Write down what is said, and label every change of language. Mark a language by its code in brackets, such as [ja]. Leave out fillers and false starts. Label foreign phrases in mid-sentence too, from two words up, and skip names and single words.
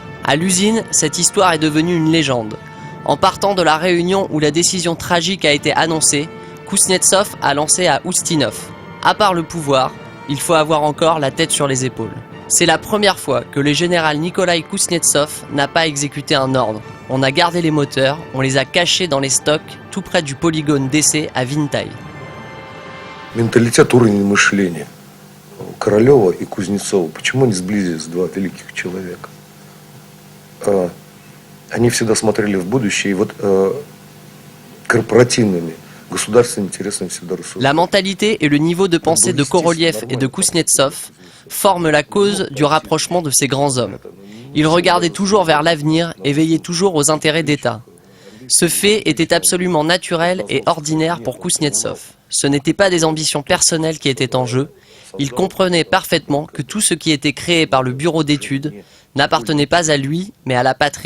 [fr] À l'usine, cette histoire est devenue une légende. En partant de la réunion où la décision tragique a été annoncée, Kuznetsov a lancé à Ustinov. À part le pouvoir, il faut avoir encore la tête sur les épaules. C'est la première fois que le général Nikolai Kuznetsov n'a pas exécuté un ordre. On a gardé les moteurs, on les a cachés dans les stocks tout près du polygone d'essai à Vintaï. [ru] Менталитет, уровень мышления Королева и Кузнецова. Почему они сблизились, два великих человека? Они всегда смотрели в будущее, и вот корпоративными, государственными интересами всегда рассуждали. [fr] La mentalité et le niveau de pensée de Korolev et de Kuznetsov forment la cause du rapprochement de ces grands hommes. Ils regardaient toujours vers l'avenir et veillaient toujours aux intérêts d'État. Ce fait était absolument naturel et ordinaire pour Kuznetsov. Ce n'étaient pas des ambitions personnelles qui étaient en jeu. Il comprenait parfaitement que tout ce qui était créé par le bureau d'études n'appartenait pas à lui, mais à la patrie.